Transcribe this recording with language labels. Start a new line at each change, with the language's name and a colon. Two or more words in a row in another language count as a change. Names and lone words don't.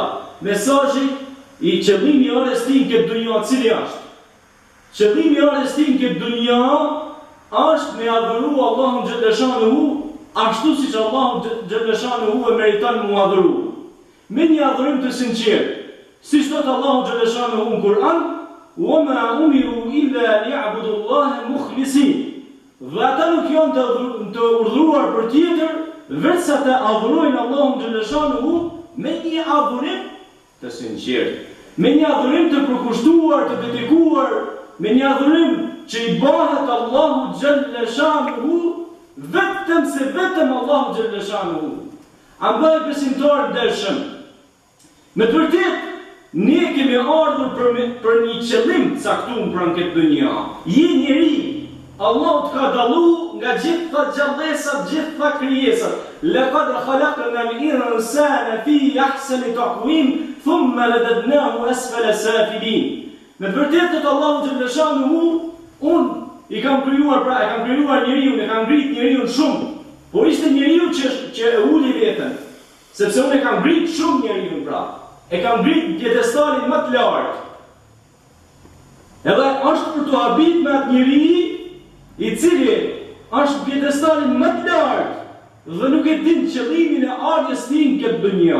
Albanian: Mesazhi i qëllimi i orës tim këtë dunja cili është? Qëllimi i orës tim këtë dunja është me adhuru Allahun xhallashanuhu ashtu siç Allahu xhallashanuhu e meriton mu adhuru. Me një adhurim të sinqert. Siç thot Allahu xhallashanuhu në Kur'an:
Arabic: "وما أمروا إلا ليعبدوا الله مخلصين."
Albanian: Dhe ata nuk janë të urdhëruar për tjetër, vetësa të adhurojnë Allahun xhallashanuhu me një adhurim të sinqert, me një adhurim të përkushtuar, të dedikuar, me një adhurim që i bëhet Allahu xhallashanuhu vetëm se vetëm Allahu xhallashanuhu. Andaj besimtarë ndershëm, me të vërtetë ne kemi ardhur për një qëllim caktuar pranë këtë dunja. Je njeri, Allahu ka dallu nga gjitha gjallësat, gjitha krijesat.
Arabic: لقد خلقنا الإنسان في أحسن تقويم، ثم رددناه أسفل سافلين.
Albanian: Me vërtetë Allahu xhallashanuhu, i kam krijuar e kam krijuar njeriu, e kam ngrit njeriu shumë. Po ishte njeriu që e uli veten. Sepse unë e kam ngrit shumë njeriu pra. E kam ngrit pjedestalin më të lartë. Edhe është për të habit me atë njeri i cili është pjedestalin më të lartë dhe nuk e din qëllimin e ardhjes tij në këtë dunja.